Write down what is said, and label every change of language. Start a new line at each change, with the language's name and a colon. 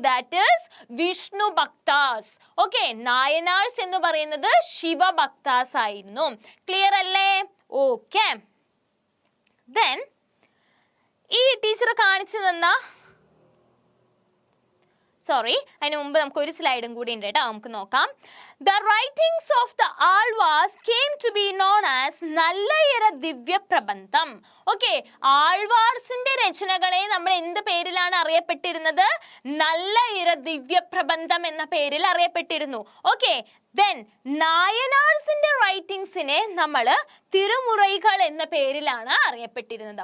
English: that is
Malayalam: Vishnu ഭക്താസ്. Okay, നായനാർസ് എന്ന് പറയുന്നത് ശിവ ഭക്താസ് ആയിരുന്നു. ക്ലിയർ അല്ലേ? ഓക്കെ, ദെൻ ഈ ടീച്ചർ കാണിച്ചു തന്ന അതിന് മുമ്പ് നമുക്ക് ഒരു സ്ലൈഡും കൂടി ഉണ്ട് കേട്ടോ, നമുക്ക് നോക്കാം.
English: The writings of the Alvars came to be known as Nalayira Divya Prabandham.
Malayalam: ഓക്കെ, ആൾവാർസിന്റെ രചനകളെ നമ്മൾ എന്ത് പേരിലാണ് അറിയപ്പെട്ടിരുന്നത്? നല്ലയിര ദിവ്യ പ്രബന്ധം എന്ന പേരിൽ അറിയപ്പെട്ടിരുന്നു. ഓക്കെ, ദെൻ നായനാർസിന്റെ റൈറ്റിംഗ്സിനെ നമ്മൾ തിരുമുറൈകൾ എന്ന പേരിലാണ് അറിയപ്പെട്ടിരുന്നത്.